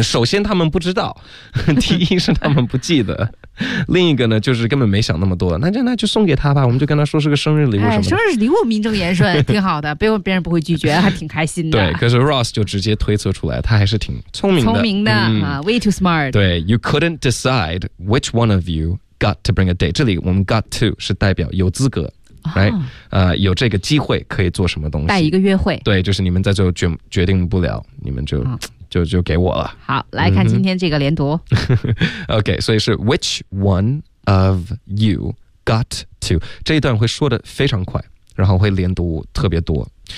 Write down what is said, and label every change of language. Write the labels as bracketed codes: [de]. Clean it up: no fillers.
[zh] 首先他们不知道，第一是他们不记得。另一个呢，就是根本没想那么多，那就送给他吧，我们就跟他说是个生日礼物什么的、哎、生日礼物名正言顺，挺好的，别人不会拒绝，还挺开心的。对，可是 Ross 就直接推测出来，他还是挺聪明的、 [en] 嗯、way too smart。对， You couldn't decide which one of you got to bring a date， [zh] 这里我们 [en] got to [zh] 是代表有资格、哦 [en] right? [zh] 有这个机会可以做什么东西，带一个约会。对，就是你们在最后 决定不了，你们就、哦就给我了。好，来看今天这个连读。 Mm-hmm. OK， 所以是 [en] Which one of you got to， [zh] 这一段会说的非常快，然后会连读特别多。